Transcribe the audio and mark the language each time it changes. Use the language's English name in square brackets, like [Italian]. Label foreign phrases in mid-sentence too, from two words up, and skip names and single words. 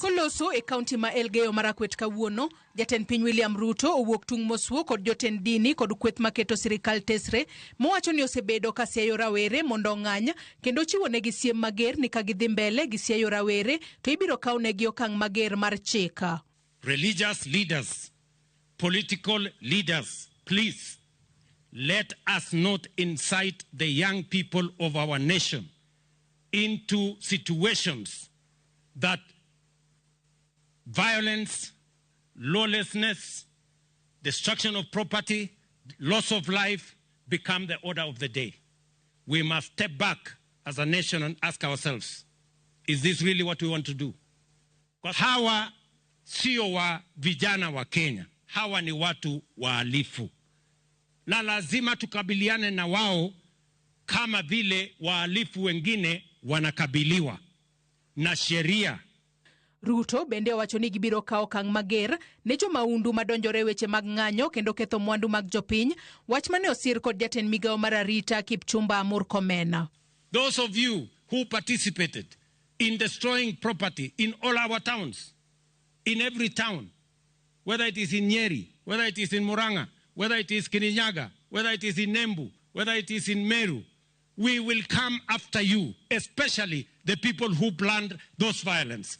[Luo (Kenya and Tanzania)] Koloso e kaunti ma Elgeyo Marakwet kawuono, jatend piny William Ruto owuok tung' mosuo kod jotend dini kod kweth maketo sirikal tesre mowacho ni osebedo ka siayo rawere mondo ng'any kendo chiwo negi siem mager ni ka gidhi mbele gi siayo rawere to ibiro kaw negi okang' mager mar chika. [English] Religious leaders, political leaders, please let us not incite the young people of our nation into situations that violence, lawlessness, destruction of property, loss of life become the order of the day. We must step back as a nation and ask ourselves, is this really what we want to do? [Swahili] Hawa sio wa vijana wa Kenya, hawa ni watu wahalifu, na lazima tukabiliane na wao kama vile wahalifu wengine wanakabiliwa na sheria. [Luo (Kenya and Tanzania)] Ruto bende wacho ni gibiro kawo okang' mager ne jomaundu madonjore weche mag ng'anyo kendo ketho mwandu mag jopiny, wach mane osir kod jatend migawo mar arita Kipchumba Murkomen. [English] Those of you who participated in destroying property in all our towns, in every town, whether it is in Nyeri, whether it is in Murang'a, whether it is Kirinyaga, whether it is in Nembu, whether it is in Meru, we will come after you, especially the people who planned those violence.